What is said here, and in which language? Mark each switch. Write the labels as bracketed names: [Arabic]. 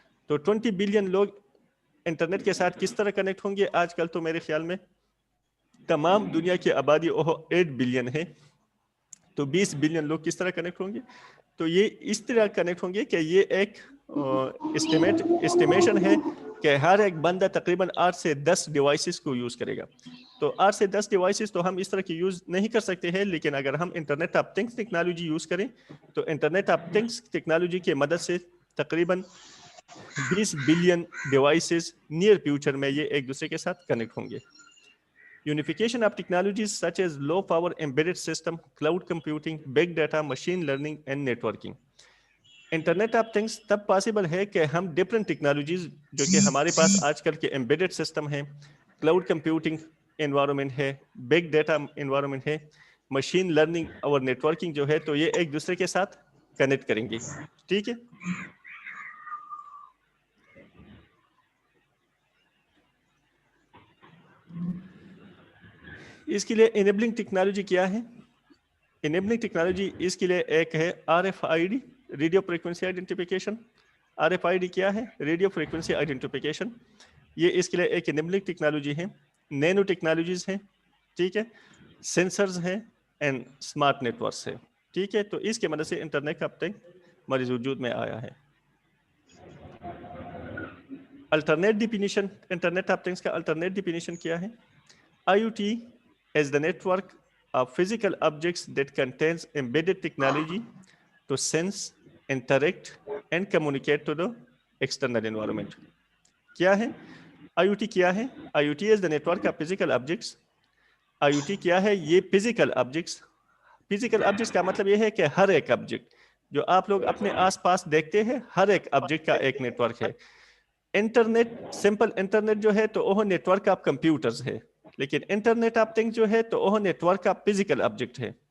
[Urdu] تو 20 بلین لوگ انٹرنیٹ کے ساتھ کس طرح کنیکٹ ہوں گے؟ آج کل تو میرے خیال میں تمام دنیا کی آبادی 8 بلین ہے، تو 20 بلین لوگ کس طرح کنیکٹ ہوں گے؟ تو یہ اس طرح کنیکٹ ہوں گے کہ یہ ایک اسٹیمیشن ہے کہ ہر ایک بندہ تقریباً 8 سے 10 ڈیوائسز کو یوز کرے گا. تو 8 سے 10 ڈیوائسز تو ہم اس طرح کی یوز نہیں کر سکتے ہیں، لیکن اگر ہم internet of things technology use کریں تو انٹرنیٹ آف تھنگس ٹیکنالوجی کی مدد سے تقریباً 20 بلین ڈیوائسز نیئر فیوچر میں یہ ایک دوسرے کے ساتھ کنیکٹ ہوں گے. [English] Unification of technologies such as low power embedded system, cloud computing, big data, machine learning and networking. [Urdu] Internet of things تب پاسبل ہے کہ ہم ڈفرینٹ ٹیکنالوجیز جو کہ ہمارے پاس آج کل کے ایمبیڈڈ سسٹم ہیں، کلاؤڈ کمپیوٹنگ انوائرمنٹ ہے، بگ ڈیٹا انوائرمنٹ ہے، مشین لرننگ اور نیٹورکنگ جو ہے، تو یہ ایک دوسرے کے ساتھ کنیکٹ کریں گے. ٹھیک ہے، اس کے لیے انیبلنگ ٹیکنالوجی کیا ہے؟ انیبلنگ ٹیکنالوجی اس کے لیے ایک ہے RFID، radio frequency identification. RFID کیا ہے؟ Radio frequency identification. یہ اس کے لیے ایک انیبلنگ ٹیکنالوجی ہے. نینو ٹیکنالوجیز ہیں، ٹھیک ہے، سینسرز ہیں اینڈ اسمارٹ نیٹورکس ہے. ٹھیک ہے، تو اس کی مدد سے انٹرنیٹ آف تھنگس ہمارے وجود میں آیا ہے. Alternate definition internet of things کا الٹرنیٹ ڈیفینیشن کیا ہے؟ [English] IoT is the network of physical objects that contains embedded technology to sense, interact and communicate to the external environment. [Urdu] کیا ہے [English] IoT؟ کیا ہے IoT is the network of physical objects. [Urdu] IoT کیا ہے؟ یہ physical objects. Physical objects کا مطلب یہ ہے کہ ہر ایک آبجیکٹ جو آپ لوگ اپنے آس پاس دیکھتے ہیں، ہر ایک آبجیکٹ کا ایک نیٹورک ہے. انٹرنیٹ، سمپل انٹرنیٹ جو ہے تو وہ نیٹورک آف کمپیوٹرز ہے، لیکن انٹرنیٹ آف تھنگس جو ہے تو وہ نیٹورک آف فزیکل آبجیکٹ ہے.